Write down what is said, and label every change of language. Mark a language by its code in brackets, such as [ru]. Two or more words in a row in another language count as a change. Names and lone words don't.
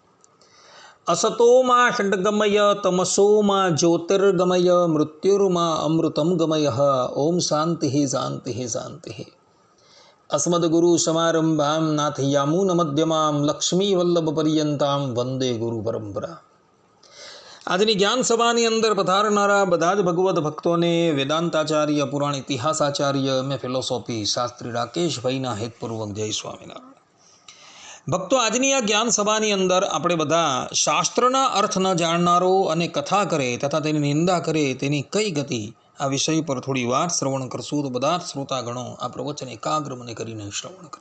[sa] असतो मा षड्गमय तमसो मा ज्योतिर्गमय मृत्युर्मा अमृतं गमयः। ओम शान्तिः शान्तिः शान्तिः। अस्मद्गुरुसमारम्भां नाथयामुनमध्यमां लक्ष्मीवल्लभपर्यन्तां वन्दे गुरुपरम्परा। [gu] આજની જ્ઞાન સભાની અંદર પધારનારા બધા જ ભગવત ભક્તોને વેદાંતાચાર્ય, પુરાણ ઇતિહાસાચાર્ય, મેં ફિલોસોફી શાસ્ત્રી રાકેશભાઈના હેતપૂર્વક જય સ્વામિનારાયણ. ભક્તો, આજની આ જ્ઞાન સભાની અંદર આપણે બધા શાસ્ત્રના અર્થ ન જાણનારો અને કથા કરે તથા તેની નિંદા કરે તેની કઈ ગતિ, આ વિષય પર થોડી વાર શ્રવણ કરશું તો બધા જ શ્રોતાગણો આ પ્રવચન એકાગ્ર મને કરીને શ્રવણ કરે.